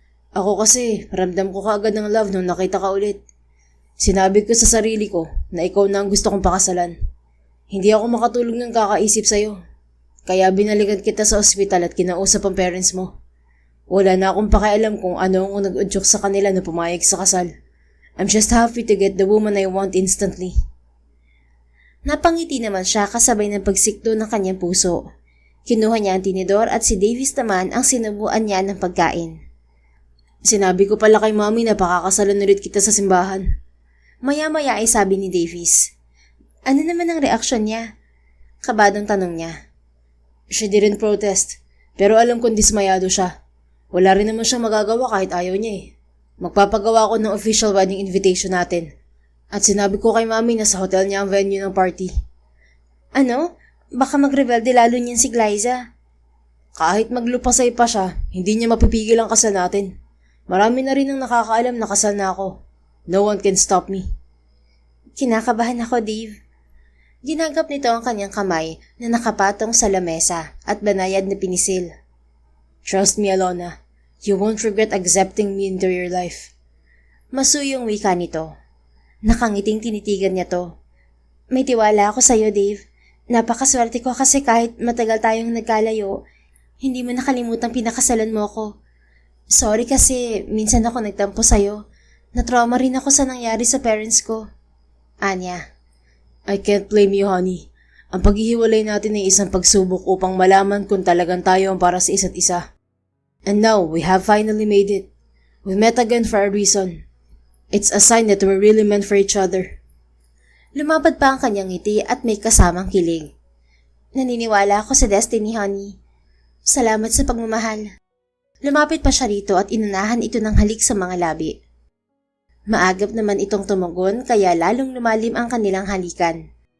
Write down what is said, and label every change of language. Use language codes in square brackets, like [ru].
[tl] Ako kasi, ramdam ko kaagad ng love nung nakita ka ulit. Sinabi ko sa sarili ko na ikaw na ang gusto kong pakasalan. Hindi ako makatulog ng kakaisip sa'yo. Kaya binalikan kita sa ospital at kinausap ang parents mo. Wala na akong pakialam kung ano ang nag-udyok sa kanila na pumayag sa kasal. [en] I'm just happy to get the woman I want instantly. [tl] Napangiti naman siya kasabay ng pagsikto ng kanyang puso. Kinuha niya ang tinidor at si Davis naman ang sinubuan niya ng pagkain. Sinabi ko pala kay Mommy na pakakasalan ulit kita sa simbahan. Maya-maya ay sabi ni Davis. Ano naman ang reaksyon niya? Kabadong tanong niya. [en] She didn't protest, [tl] pero alam kong dismayado siya. Wala rin naman siyang magagawa kahit ayaw niya eh. Magpapagawa ako ng official wedding invitation natin. At sinabi ko kay Mommy na sa hotel niya ang venue ng party. Ano? Baka magrebelde lalo niyan si Glyza. Kahit maglupasay pa siya, hindi niya mapipigil ang kasal natin. Marami na rin ang nakakaalam na kasal na ako. [en] No one can stop me. [tl] Kinakabahan ako, Dave. Ginagap nito ang kanyang kamay na nakapatong sa lamesa at banayad na pinisil. [en] Trust me, Alona. You won't regret accepting me into your life. [tl] Masuyong wika nito. Nakangiting tinitigan niya to. May tiwala ako sa'yo, Dave. Napakaswerte ko kasi kahit matagal tayong nagkalayo, hindi mo nakalimutang pinakasalan mo ko. Sorry kasi minsan ako nagtampo sa'yo. Natrauma rin ako sa nangyari sa parents ko. Anya. [en] I can't blame you, honey. [tl] Ang paghihiwalay natin ay isang pagsubok upang malaman kung talagang tayo ang para sa isa't isa. [en] And now, we have finally made it. We met again for a reason. It's a sign that we're really meant for each other. [tl] Lumapad pa ang kanyang ngiti at may kasamang kilig. Naniniwala ako sa destiny, honey. Salamat sa pagmamahal. Lumapit pa siya rito at inunahan ito ng halik sa mga labi. Maagap naman itong tumugon kaya lalong lumalim ang kanilang halikan.